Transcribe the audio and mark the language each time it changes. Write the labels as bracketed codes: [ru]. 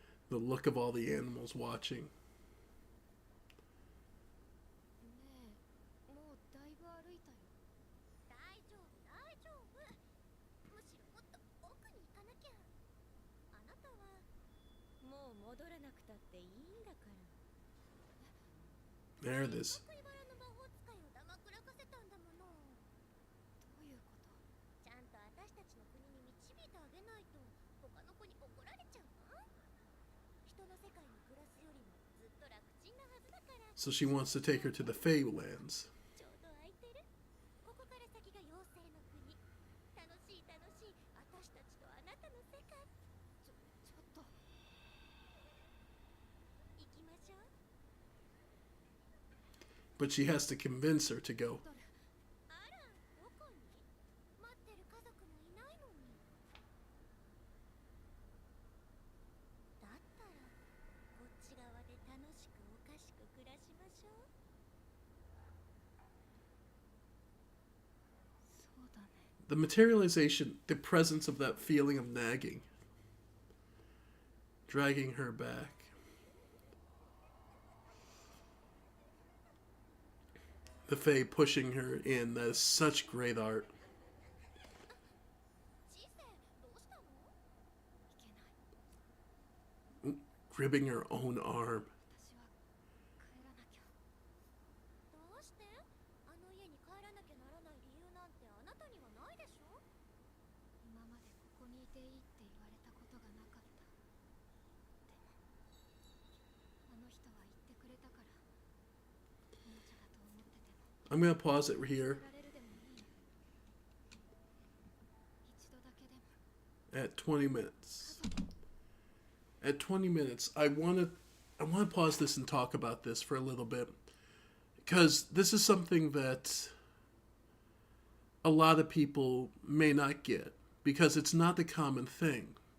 [en] The look of all the animals watching. [ja] ねえ、もうだいぶ歩いたよ。大丈夫大丈夫、むしろもっと奥に行かなきゃ。あなたはもう戻らなくたっていいんだから。 [en] There it is. [ja] せっかく茨の魔法使いをだまくらかせたんだもの。どういうこと？ちゃんと私たちの国に導いてあげないと他の子に怒られちゃうわ。人の世界に暮らすよりもずっと楽ちんなはずだから。 [en] So she wants to take her to the Feylands. [ja] ちょうど空いてる。ここから先が妖精の国。楽しい楽しい、私たちとあなたの世界。ちょっと。行きましょう。 [en] But she has to convince her to go. [ja] あら、どこに？待ってる家族もいないのに。だったらこっち側で楽しくおかしく暮らしましょう。そうだね。 [en] The materialization, the presence of that feeling of nagging, dragging her back. The Fae pushing her in. That is such great art. [ja] チセ、どうしたの？いけない。 [en] Gripping her own arm. [ja] 私は帰らなきゃ。どうして？あの家に帰らなきゃならない理由なんてあなたにはないでしょ？今までここにいていいって言われたことがなかった。でもあの人は言ってくれたから、おもちゃだと思ってても [en] I'm going to pause it here [ja] 取られるでもいいよ。一度だけでも [en] at 20 minutes. At 20 minutes, I want to pause this and talk about this for a little bit, because this is something that a lot of people may not get, because it's not the common thing.